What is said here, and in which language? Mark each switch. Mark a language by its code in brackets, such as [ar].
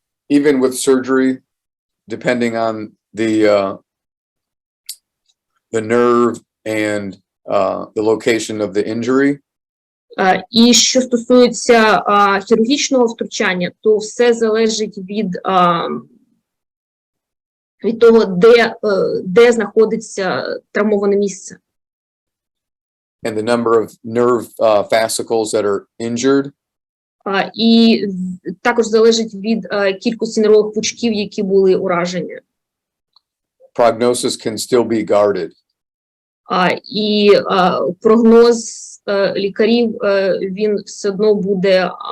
[en] Even with surgery, depending on the nerve and the location of the injury. [uk] І що стосується хірургічного втручання, то все залежить від того, де знаходиться травмоване місце. [en] And the number of nerve fascicles that are injured. [uk] І також залежить від кількості нервових пучків, які були уражені. [en] Prognosis can still be guarded. [uk] І прогноз лікарів, він все одно буде